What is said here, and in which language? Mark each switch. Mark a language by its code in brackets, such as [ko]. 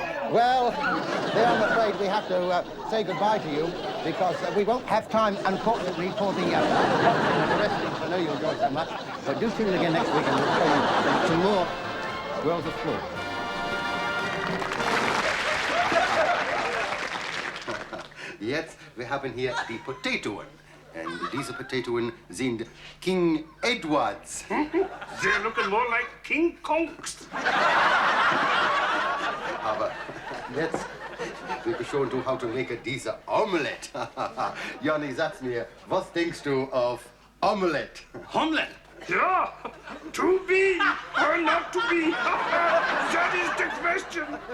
[en] Well, then I'm afraid we have to say goodbye to you because we won't have time, unfortunately, for the wrestling. I know you enjoyed so much. But do tune in again next week and we'll show you some more Worlds of Sport. [de] Jetzt, wir haben hier die Potatoen. Und diese Potatoen sind King Edwards. [en] They're looking more like King Kongs. [de] Aber jetzt will ich schon how to make diese Omelette. Johnny, sag's mir, was denkst du auf Omelette? [en] Omelette? Yeah. To be or not to be? That is the question.